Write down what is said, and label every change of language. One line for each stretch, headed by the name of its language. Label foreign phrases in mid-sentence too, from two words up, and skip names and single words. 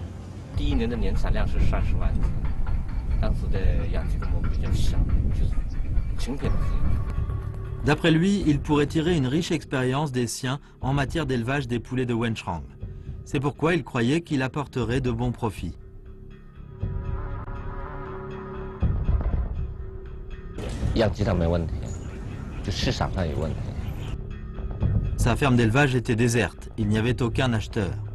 Chinese: 第1年的年产量是30万只，当时的养鸡规模比较小，就是成品的鸡。
French: D'après lui, il pourrait tirer une riche expérience des siens en matière d'élevage des poulets de Wenchang. C'est pourquoi il croyait qu'il apporterait de bons profits. Sa ferme d'élevage était déserte, il n'y avait aucun acheteur.